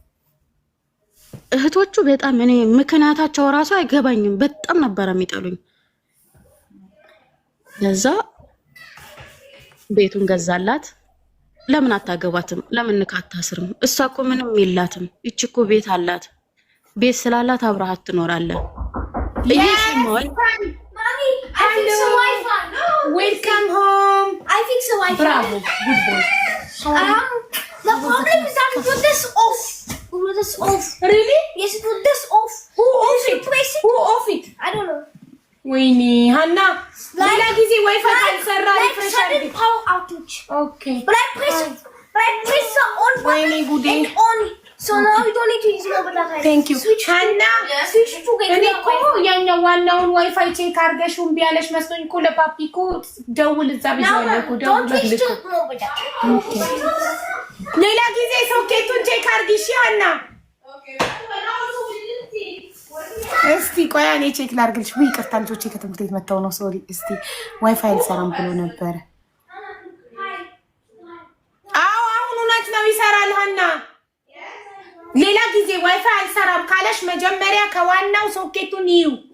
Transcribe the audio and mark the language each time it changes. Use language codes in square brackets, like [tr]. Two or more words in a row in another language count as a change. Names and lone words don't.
[am] እህቶቹ በጣም እኔ ምክንያታቸው ራሱ አይገባኝም። በጣም ነበር የሚጠሉኝ። ለዛ ቤቱን ገዛላት። ለምን አታገባትም? ለምን ንካታስርም? እሷ እኮ ምንም የላትም። እቺ እኮ ቤት አላት። ቤት ስላላት አብረሃት ትኖራለህ። እየሰማኝ [en] Welcome home I fix the Wi-Fi. Bravo, good boy. The problem is that we put this off. We put this off. Really? Yes, we put this off. Who off it? Who off it? I don't know. [am] ወይኔ ሀና ሌላ ጊዜ ዋይፋይ ካልሰራ [en] Like sudden power outage. ኦኬ But I press the on button and on. So now we don't need to use mobile data. Thank you. ሀና Switch to get [am] እኔ [en] the [am] እኮ ያኛው ዋናውን ዋይፋይ ቼክ አድርገሽ እምቢ አለሽ መስሎኝ እኮ ለፓፒ እኮ ደውል እዛ ብዬሽ እኮ [en] Don't [am] ደውል [en] switch [am] ልክ [en] to mobile data. [am] ሌላ ጊዜ ሶኬቱን ቼክ አድርጊ እሺ ሀና። እስቲ ቆይ እኔ ቼክ ላድርግልሽ። ወይ ይቅርታ ልጆቼ ከትምህርት ቤት መተው ነው። ሶሪ እስቲ ዋይፋይ አልሰራም ብሎ ነበረ። አዎ አሁን እውነት ነው ይሰራል ሀና። ሌላ ጊዜ ዋይፋይ አልሰራም ካለሽ መጀመሪያ ከዋናው ሶኬቱን ይዩ።